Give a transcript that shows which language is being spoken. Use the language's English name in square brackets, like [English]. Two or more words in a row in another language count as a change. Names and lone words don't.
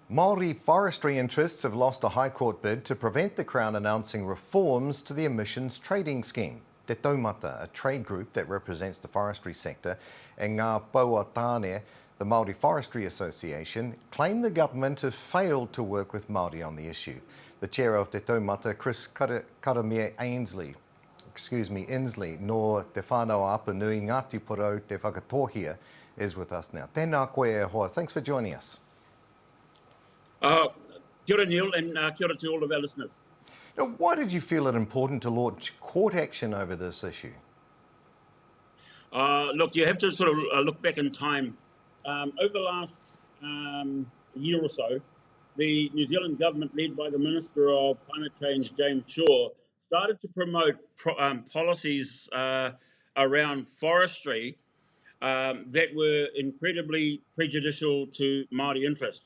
[English] Māori forestry interests have lost a High Court bid to prevent the Crown announcing reforms to the emissions trading scheme. [Māori] Te Taumata, [English] a trade group that represents the forestry sector, and Ngā Paua Tāne, the Māori Forestry Association, claim the government have failed to work with Māori on the issue. The chair of Te Taumata, Chris Karamia Ainsley, Inslee, nor Te Whānau Apa Nui Ngāti Porou Te Whakatohia, is with us now. [Māori] Tēnā koe e hoa. [English] Thanks for joining us. [Māori] Kia ora, [English] Neil, and [Māori] kia ora [English] to all of our listeners. Now, why did you feel it important to launch court action over this issue? Look, you have to sort of look back in time. Over the last year or so, the New Zealand government, led by the Minister of Climate Change, James Shaw, started to promote policies around forestry that were incredibly prejudicial to Māori interests.